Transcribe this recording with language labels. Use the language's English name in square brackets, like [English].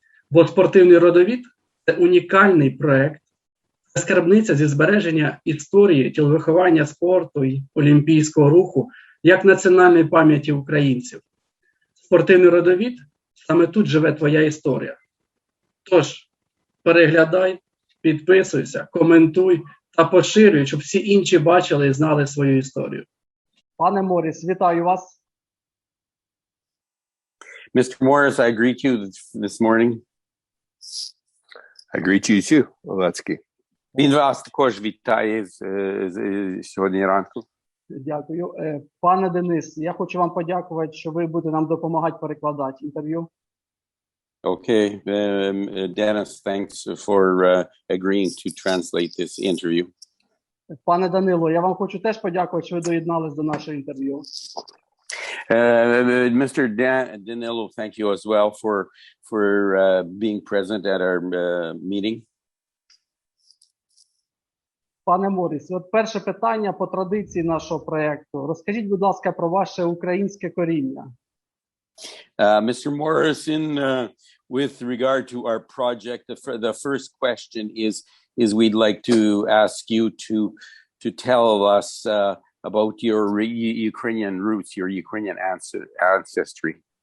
[Ukrainian] Бо Спортивний родовід – це унікальний проект, це скарбниця зі збереження історії, тіловиховання спорту і олімпійського руху як національної пам'яті українців. Спортивний родовід – саме тут живе твоя історія. Тож, переглядай, підписуйся, коментуй та поширюй, щоб всі інші бачили і знали свою історію. Пане Морріс, вітаю вас. [English] Mr. Morris, I greet you this morning. I greet you too, Lukowich. [Ukrainian] Він вас також вітає сьогодні ранку. Дякую. Пане Денис, я хочу вам подякувати, що ви будете нам допомагати перекладати інтерв'ю. [English] Okay, Dennis, thanks for agreeing to translate this interview. [Ukrainian] Пане Данило, я вам хочу теж подякувати, що ви доєднались до нашого інтерв'ю. [English] Mr. Danilo, thank you as well for being present at our meeting. [Ukrainian] Пане Морріс, от перше питання по традиції нашого проєкту. Розкажіть, будь ласка, про ваше українське коріння. [English] Mr. Morris, with regard to our project, the first question is we'd like to ask you to tell us about your Ukrainian roots, your Ukrainian ancestry.